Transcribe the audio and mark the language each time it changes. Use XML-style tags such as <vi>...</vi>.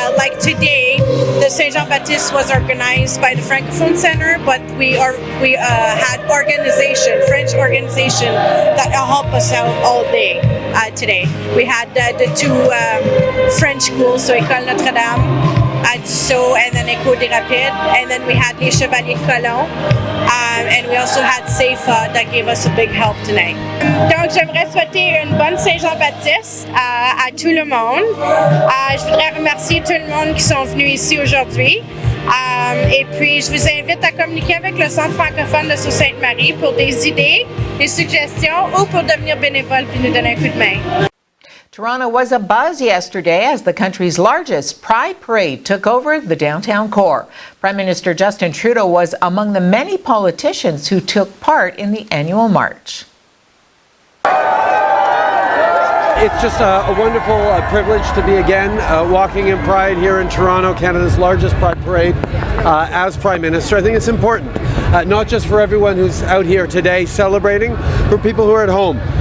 <en>Like today, the Saint Jean-Baptiste was organized by the Francophone Centre, but we had French organization that helped us out all day today. We had the two French schools, so École Notre-Dame at Dussault, and then École des Rapides, and then we had les Chevaliers de Colomb, and we also had SAFA that gave us a big help tonight.</en> <fr>Donc j'aimerais souhaiter une bonne Saint-Jean-Baptiste à tout le monde. Je voudrais remercier tout le monde qui sont venus ici aujourd'hui. Et puis, je vous invite à communiquer avec le Centre francophone de Sault Ste. Marie pour des idées, des suggestions ou pour devenir bénévole puis nous donner un coup de main.</fr> <en>Toronto was abuzz yesterday as the country's largest Pride Parade took over the downtown core. Prime Minister Justin Trudeau was among the many politicians who took part in the annual march. It's just a wonderful privilege to be again walking in Pride here in Toronto, Canada's largest Pride Parade, as Prime Minister. I think it's important, not just for everyone who's out here today celebrating, for people who are at home.</en>